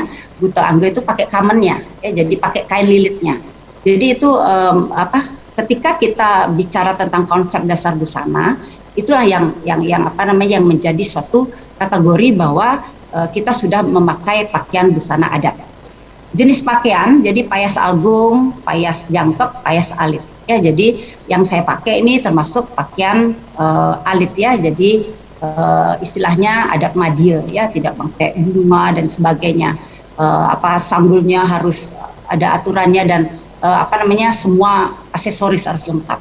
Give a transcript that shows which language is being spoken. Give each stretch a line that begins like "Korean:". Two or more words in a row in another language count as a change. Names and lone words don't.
Indonesian: Buta Angge itu pakai kamennya, ya, jadi pakai kain lilitnya. Jadi itu ketika kita bicara tentang konsep dasar busana, itulah yang menjadi suatu kategori bahwa kita sudah memakai pakaian busana adat. Jenis pakaian, jadi payas agung, payas jangkep, payas alit. Ya, jadi yang saya pakai ini termasuk pakaian alit ya. Jadi istilahnya adat Madie ya, tidak pakai bunga dan sebagainya. Sanggulnya harus ada aturannya dan semua aksesoris harus lengkap.